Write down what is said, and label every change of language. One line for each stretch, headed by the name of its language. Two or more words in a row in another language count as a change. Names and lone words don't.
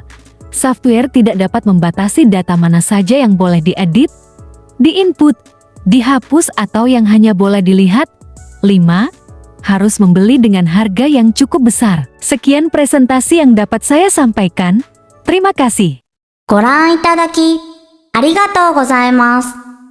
Indonesian: Software tidak dapat membatasi data mana saja yang boleh diedit, diinput, dihapus atau yang hanya boleh dilihat. 5. Harus membeli dengan harga yang cukup besar. Sekian presentasi yang dapat saya sampaikan. Terima kasih.
Japanese: ご覧いただきありがとうございます。